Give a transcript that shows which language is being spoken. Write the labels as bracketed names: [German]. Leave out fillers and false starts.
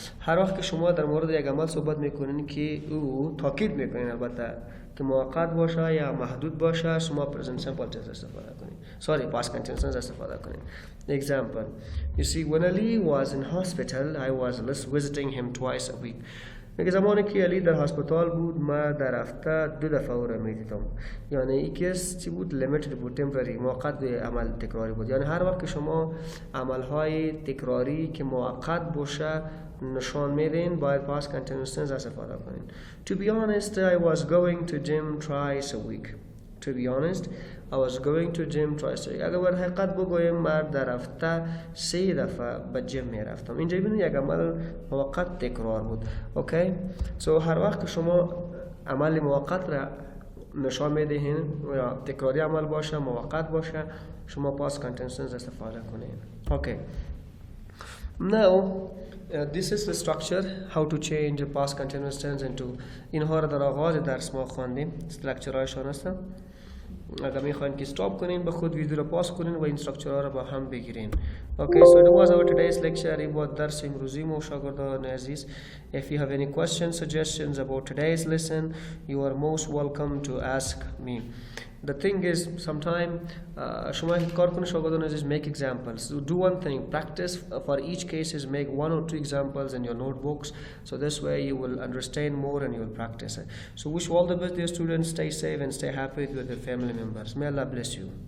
[Persian] هر وقت که شما در مورد یک عمل صحبت میکنین که او تاکید میکنین البته که موقت باشه یا محدود باشه، شما present simple tense استفاده کنین. [English] past continuous tense [Persian] استفاده کنین. [English] Example, you see, when Ali was in hospital, I was visiting him twice a week. [Persian] میگه زمانی که علی در هسپتال بود ما در هفته 2 دفعه او را میدیدم. یعنی این کیس چی بود؟ لیمیتد بود، تمپرری، موقت به عمل تکراری بود. یعنی هر وقت که شما عملهای تکراری که موقت باشه نشان میدین باید past continuous tense استفاده کنین. [English] To be honest, I was going to gym twice a week. To be honest, I was going to gym twice a week. [Persian] اگر بر حقیقت بگویم من در هفته 3 دفعه به جیم میرفتم. اینجا ببینید یک عمل موقت تکرار بود. اوکی؟ سو هر وقت که شما عمل موقت را نشان میدهین یا تکراری عمل باشه، موقت باشه، شما past continuous tense استفاده کنین. اوکی. [English] Now, this is the structure how to change a past continuous tense into. [Persian] اینها را در آغاز درس ما خواندیم، استراکچرهایشان هستن. اگر میخواین که استاپ کنین به خود ویدیو را پاس کنین و این استراکچرها را با هم بگیرین. [English] Okay, so it was our today's lecture. [Persian] این بود درس امروزی ما شاگردان عزیز. [English] If you have any questions, suggestions about today's lesson, you are most welcome to ask me. The thing is, sometime [Persian] شما کار کنید شاگردان عزیز, [English] make examples. Do one thing, practice for each cases, make 1 or 2 examples in your notebooks, so this way you will understand more and you will practice it. So wish you all the best, dear students. Stay safe and stay happy with your family members. May Allah bless you.